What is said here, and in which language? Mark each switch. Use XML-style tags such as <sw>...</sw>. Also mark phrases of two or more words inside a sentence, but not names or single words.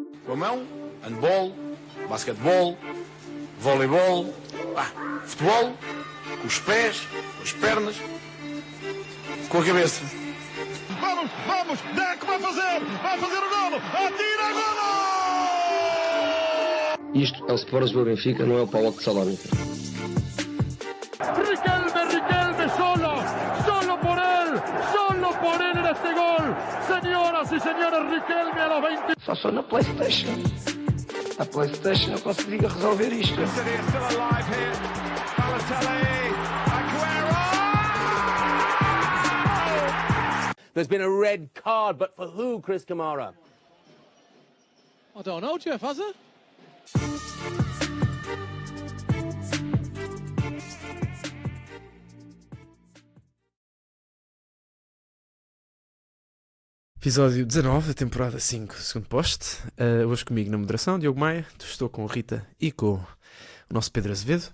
<pt>Com a mão, handball, basquetebol, voleibol, futebol, com os pés, com as pernas, com a cabeça. Vamos, Deco vai fazer o golo, atira, golo! Isto é o Sport do Benfica, não é o Paulo de Salónica.</pt> <es>Riquelme, solo por él en este gol. Señoras y señores, Riquelme a los 20.</es> <pt>Só sou na PlayStation. A PlayStation eu consigo resolver isto.</pt> <en>There's been a red card, but for who, Chris Kamara? I don't know, Jeff, has it?</en> <pt>Episódio 19 da temporada 5, segundo poste. Hoje comigo na moderação, Diogo Maia. Estou com a Rita e com o nosso Pedro Azevedo.</pt>